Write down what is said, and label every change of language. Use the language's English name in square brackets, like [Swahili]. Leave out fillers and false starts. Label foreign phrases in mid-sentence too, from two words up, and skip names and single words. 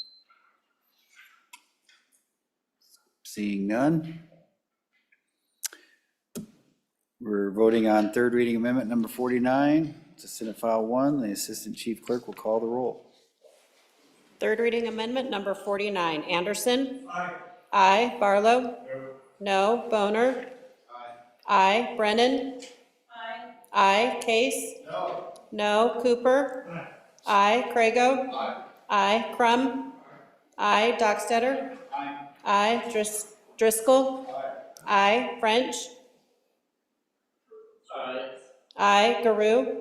[English] Seeing none. We're voting on third reading amendment number 49 to Senate File 1. The Assistant Chief Clerk will call the roll. Third reading amendment number 49. Anderson? Aye. Aye. Barlow? No. No. Boner? Aye. Aye. Brennan? Aye. Aye. Case? No. No. Cooper? I. Crago. I. Crum. I. Dockstetter. I. Driscoll. I. French. I. Garou.